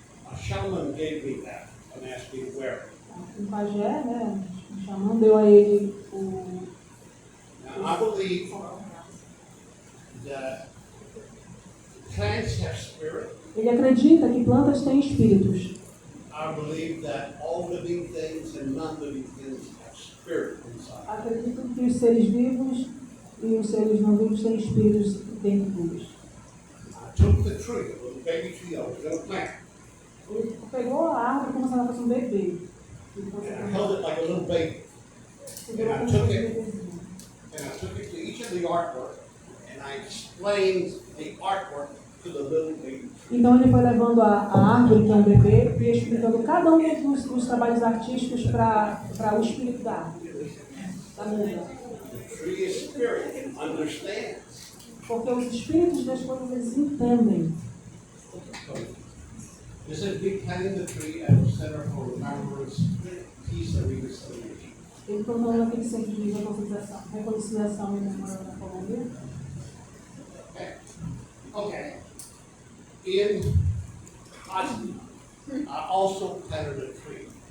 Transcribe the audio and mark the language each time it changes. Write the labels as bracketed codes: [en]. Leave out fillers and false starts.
[en] A shaman gave me that and asked me to wear it. [pt] Um pajé, né, um xamã, deu a ele o... [en] Now, I believe that plants have spirit. [pt] Ele acredita que plantas têm espíritos. [en] I believe that all living things and non-living things have spirit inside. [pt] Acredito que os seres vivos e os seres não vivos têm espíritos dentro deles. [en] I took the tree, a little baby tree I was going to plant, [pt] Ele pegou a árvore como se ela fosse um bebê. [en] and I held it like a little baby. [pt] Segurou como se fosse um bebezinho. [en] And I took it to each of the artwork, and I explained the artwork to the little baby tree. [pt] Então ele foi levando a árvore, que é um bebê, e explicando cada um dos trabalhos artísticos para o espírito da árvore, da muda. [en] The tree is spirit and understands. [pt] Porque os espíritos das coisas eles entendem. [en] This is me planting the tree at the Center for Remembrance, Peace and Reconciliation. [pt] Ele tornou naquele centro de reconciliação e memória da Colômbia. [en] Okay. In Bosnia, I also planted a tree.